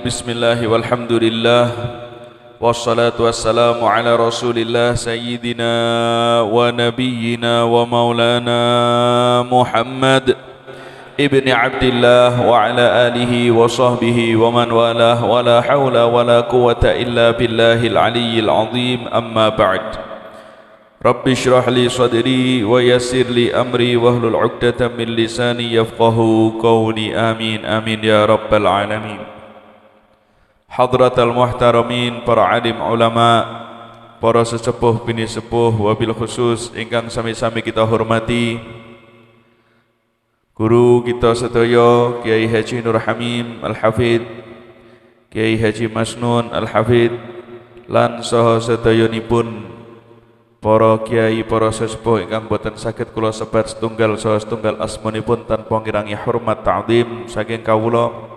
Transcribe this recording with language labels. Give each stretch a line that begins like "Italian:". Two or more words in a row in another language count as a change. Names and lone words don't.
Arabic: بسم الله والحمد لله والصلاة والسلام على رسول الله سيدنا ونبينا ومولانا محمد بن عبد الله وعلى آله وصحبه ومن والاه ولا حول ولا قوة إلا بالله العلي العظيم. أما بعد. رب اشرح لي صدري ويسر لي أمري واحلل عقدة من لساني يفقهوا قولي. آمين آمين يا رب العالمين. حضرات المحترمين,
Javanese: para alim ulama, para sesepuh bini sepuh,
Arabic: وبالخصوص
Javanese: ingkang sami-sami kita hormati guru kita sedaya Kiai Haji Nur Hamim Al-Hafidh, Kiai Haji Masnun Al-Hafidh, lan saha sedayanipun para kiai, para sesepuh ingkang boten saged kula sebat setunggal saha setunggal asmanipun tanpa ngirangi hormat ta'zim saking kawula.